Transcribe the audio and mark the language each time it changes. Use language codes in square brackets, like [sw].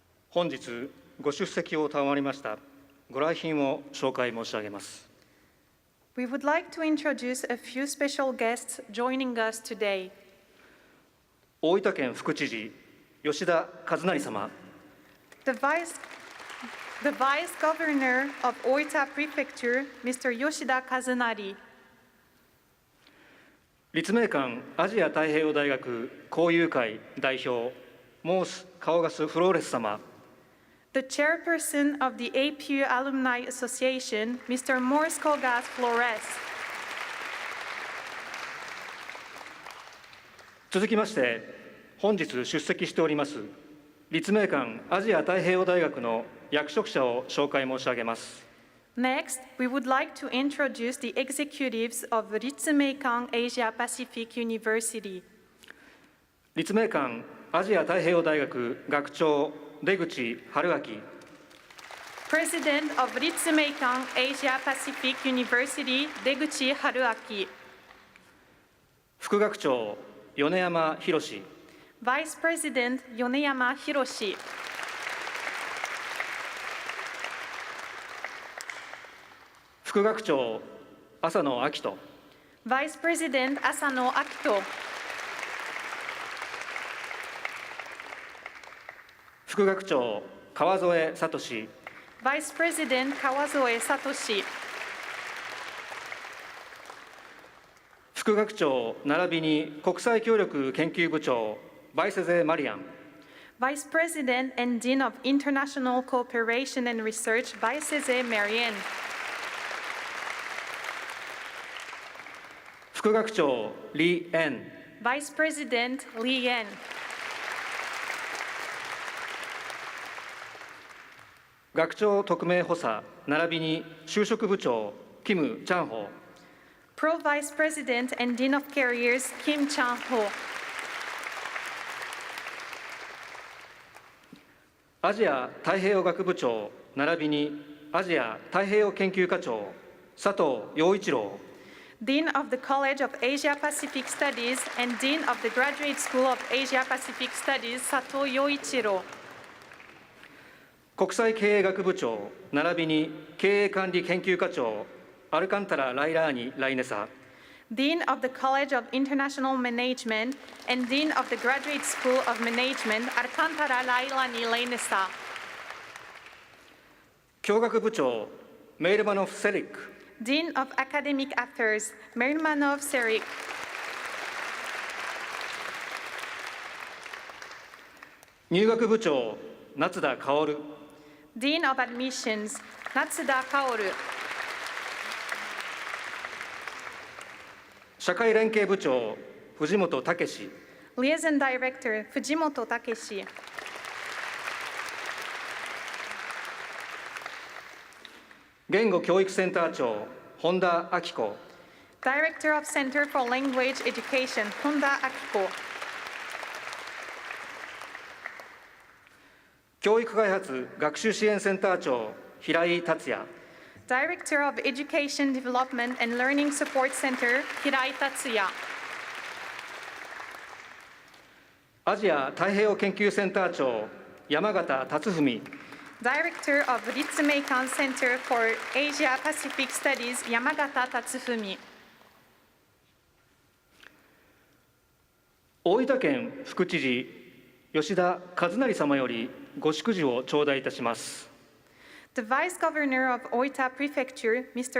[ja] 本日ご出席を賜りましたご来賓を紹介申し上げます。 [en] We would like to introduce a few special guests joining us today. [ja] 大分県副知事、吉田和成様。 [en] The Vice Governor of Oita Prefecture, Mr. Yoshida Kazunari. [ja] 立命館アジア太平洋大学交友会代表、モース・カオガス・フローレス様。 [en] The chairperson of the APU Alumni Association, Mr. Morris Kogas Flores. [ja] 続きまして、本日出席しております立命館アジア太平洋大学の役職者を紹介申し上げます。 [en] Next, we would like to introduce the executives of Ritsumeikan Asia Pacific University. [ja] 立命館アジア太平洋大学学長、出口春明。 [en] President of Ritsumeikan Asia Pacific University, 出口春明。 [ja] 副学長、米山博。 [en] Vice President 米山博。 [ja] 副学長、浅野明人。 [en] Vice President 浅野明人。 [ja] 副学長、川添聡。 [en] Vice President 川添聡。 [ja] 副学長並びに国際協力研究部長、バイセゼ・マリアン。 [en] Vice President and Dean of International Cooperation and Research, Baiseze Marianne. [ja] 副学長、リ・エン。 [en] Vice President Li Yen. [ja] 学長特命補佐並びに就職部長、キム・チャンホ。 [en] Pro Vice President and Dean of Careers, Kim Chan-ho. [ja] アジア太平洋学部長並びにアジア太平洋研究課長、佐藤陽一郎。 [en] Dean of the College of Asia Pacific Studies and Dean of the Graduate School of Asia Pacific Studies, Sato Yoichiro. [ja] 国際経営学部長並びに経営管理研究課長、アルカンタラ・ライラーニ・ライネサ。 [en] Dean of the College of International Management and Dean of the Graduate School of Management, Alcantara Lailani Lainesa. [ja] 教学部長、メイルマノフ・セリック。 [en] Dean of Academic Affairs, Mermanov Serik. [ja] 入学部長、夏田薫。 [en] Dean of Admissions, Natsuda Kaoru. [ja] 社会連携部長、藤本武史。 [en] Liaison Director, Fujimoto Takeshi. [ja] 言語教育センター長、本田明子。 [en] Director of Center for Language Education, Honda Akiko. [ja] 教育開発学習支援センター長、平井達也。 [en] Director of Education Development and Learning Support Center, Hirai Tatsuya. [ja] アジア太平洋研究センター長、山形達文。 [en] Director of Ritsumeikan Center for Asia Pacific Studies, Yamagata Tatsufumi. [ja] 大分県副知事、吉田和成様よりご祝辞を頂戴いたします。 [en] The Vice Governor of Oita Prefecture, Mr.